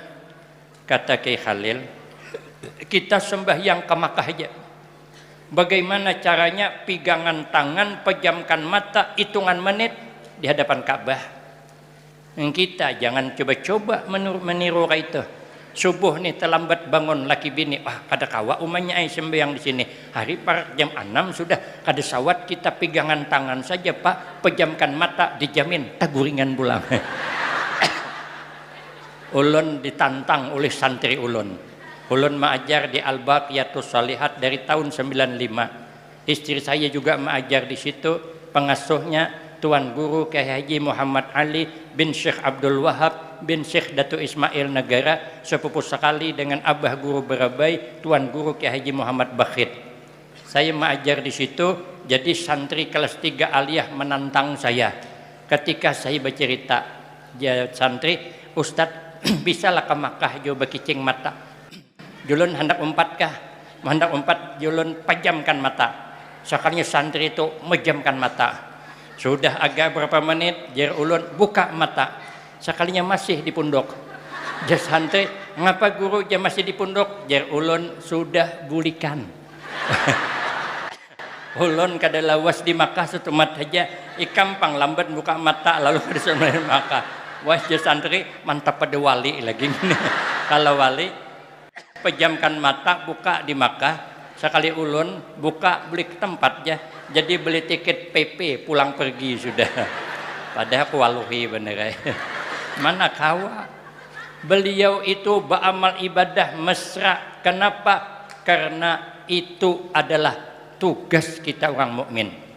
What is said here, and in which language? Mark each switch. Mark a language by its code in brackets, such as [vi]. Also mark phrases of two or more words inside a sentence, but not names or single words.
[id] Kata Kiai Khalil, kita sembahyang ke Makkah aja. Bagaimana caranya? Pegangan tangan, pejamkan mata, hitungan menit di hadapan Ka'bah. Kita jangan coba-coba meniru itu. Subuh nih terlambat bangun laki bini, [bjn] kada kawa umanya ai sembahyang di sini. Hari par jam 6 sudah kada sawat kita pegangan tangan saja Pak, pejamkan mata dijamin taguringan pulang. Ulun ditantang oleh santri ulun. [id] Ulun mengajar di Al-Baqiyatus Shalihat dari tahun 95. Istri saya juga mengajar di situ. Pengasuhnya Tuan Guru Kiai Haji Muhammad Ali bin Syekh Abdul Wahab bin Syekh Datu Ismail Negara, sepupu sekali dengan Abah Guru Berabai Tuan Guru Kiai Haji Muhammad Bakhit. Saya mengajar di situ, jadi santri kelas 3 aliyah menantang saya. Ketika saya bercerita, ya santri, Ustadz bisalah ke Makkah jo bekicing mata. [bjn] Julun hendak umpatkah? Hendak umpat julun pejamkan mata. Sekalinya santri itu mejamkan mata. Sudah agak berapa menit, jar ulun buka mata. Sekalinya masih di pundok. Jar santri, ngapa guru dia masih di pundok? Jar ulun sudah bulikan. Ulun kada lawas di Makkah satu mat saja, ikampang lambat buka mata lalu kada sampai Makkah. [id] Wah, santri mantap pada wali lagi. [bjn] Kalau wali pejamkan mata buka di Makkah, sekali ulun buka beli ke tempat ya. [id] Jadi beli tiket PP pulang pergi sudah. [bjn] Padahal kualuhi bener. Mana kawa? [id] Beliau itu beramal ibadah mesra. Kenapa? Karena itu adalah tugas kita orang mukmin.